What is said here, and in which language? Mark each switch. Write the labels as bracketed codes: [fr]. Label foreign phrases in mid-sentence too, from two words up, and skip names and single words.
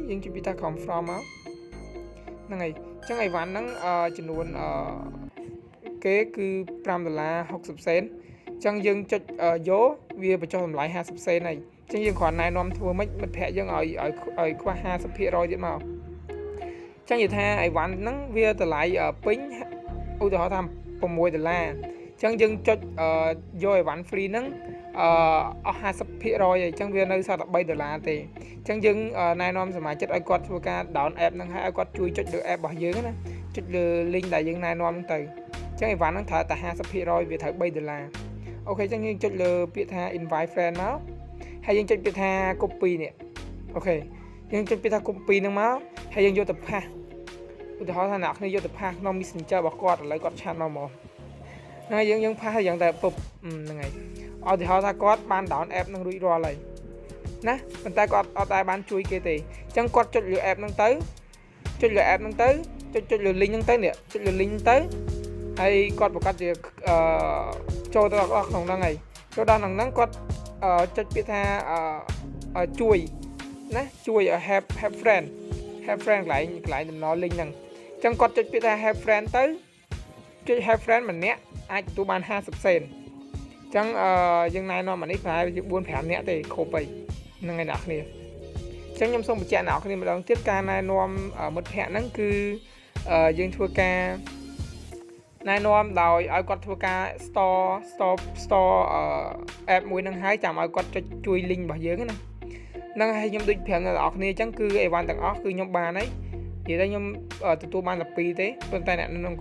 [km] យើងចុចពីថា confirm មកហ្នឹងហើយចឹងអីវ៉ាន់ហ្នឹងចំនួនគេគឺ$5.60ចឹងយើងចុចយកវាបញ្ចុះតម្លៃ50សេនហើយចឹងយើងគ្រាន់ណែនាំធ្វើម៉េចមិត្តភ័ក្ដិយើងឲ្យខ្វះ 50% ទៀតមកចឹងនិយាយថាអីវ៉ាន់ហ្នឹងវាតម្លៃពេញឧទាហរណ៍ថា$6ចឹងយើងចុចយកអីវ៉ាន់ free ហ្នឹងអស់ 50% ហើយ ចឹងវានៅសល់តែ$3ទេចឹងយើងណែនាំសមាជិកឲ្យគាត់ធ្វើការ [en] down app [km] ហ្នឹងហើយឲ្យគាត់ជួយចុចលើ app របស់យើងណាចុចលើ link ដែលយើងណែនាំហ្នឹងទៅចឹងអីវ៉ាន់ហ្នឹងត្រូវតែ 50% វាត្រូវ$3អូខេចឹងយើងចុចលើពាក្យថា [en] invite friend [km] មកហើយយើងចុចពាក្យថា copy នេះអូខេយើងចុចពាក្យថា copy ហ្នឹងមកហើយយើងយកទៅផាសឧទាហរណ៍ថាអ្នកគ្នាយកទៅផាសក្នុង Messenger របស់គាត់ឥឡូវគាត់ឆាតមកហ្នឹងយើងផាស យ៉ាងតែពុបហ្នឹងហើយឧទាហរណ៍ថាគាត់បាន [en] down app [km] ហ្នឹងរួចរាល់ហើយណាប៉ុន្តែគាត់អត់ដែរបានជួយគេទេអញ្ចឹងគាត់ចុចលើ app ហ្នឹងទៅចុចលើ app ហ្នឹងទៅចុចលើ link ហ្នឹងទៅនេះចុចលើ link ទៅហើយគាត់ប្រកាសជាចូល ទៅដល់ក្នុងហ្នឹងហើយចូលដល់ហ្នឹងគាត់ចុចពាក្យថាជួយណាជួយឲ្យ [en] have friend [km] កន្លែងតំណ link ហ្នឹងអញ្ចឹងគាត់ចុចពាក្យថា [en] have friend [km] ទៅចុច [en] have friend [km] ម្នាក់អាចទទួលបាន50សេនអញ្ចឹងយើងណែនាំអានេះប្រហែលជា 4-5 នាក់ទេគ្រប់ហើយហ្នឹងហើយអ្នកគ្នាអញ្ចឹងខ្ញុំសូមបញ្ជាក់អ្នកគ្នាម្ដងទៀតការណែនាំមិត្តភ័ក្ដិហ្នឹងគឺយើងធ្វើការ ណែនាំដោយឲ្យគាត់ធ្វើការ [en] store app [km] មួយនឹងហើយចាំឲ្យគាត់ចុចជួយ link របស់យើងណាហ្នឹងហើយខ្ញុំដូចប្រាប់អ្នកនរគ្នាអញ្ចឹងគឺអីវ៉ាន់ទាំងអស់គឺខ្ញុំបានហើយនិយាយទៅខ្ញុំទទួលបានតែ2ទេប៉ុន្តែអ្នកក្នុង